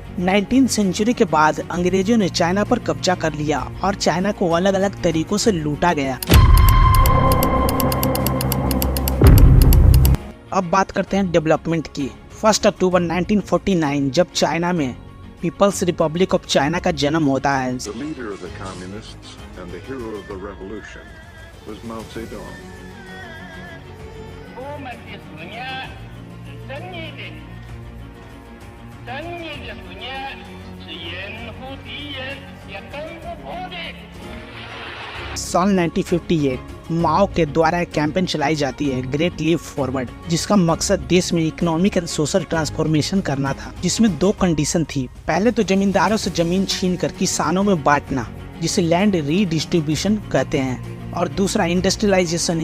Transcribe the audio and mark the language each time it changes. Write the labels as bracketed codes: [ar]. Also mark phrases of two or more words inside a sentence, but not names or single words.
[hi] 19th सेंचुरी के बाद अंग्रेजों ने चाइना पर कब्जा कर लिया और चाइना को अलग अलग तरीकों से लूटा गया। अब बात करते हैं डेवलपमेंट की। 1 अक्टूबर 1949 जब चाइना में पीपल्स रिपब्लिक ऑफ चाइना का जन्म होता है। [en] The leader of the communists and the hero of the revolution was Mao Zedong. [zh] 我们的思念，正义的思念是严复敌人也攻不破的。 [hi] साल 1958 माओ के द्वारा एक कैंपेन चलाई जाती है ग्रेट लीप फॉरवर्ड, जिसका मकसद देश में [en] economic and social transformation [hi] करना था, जिसमें 2 कंडीशन थी। पहले तो जमींदारों से जमीन छीनकर किसानों में बांटना, जिसे [en] land redistribution [hi] कहते हैं, और दूसरा इंडस्ट्रियलाइजेशन।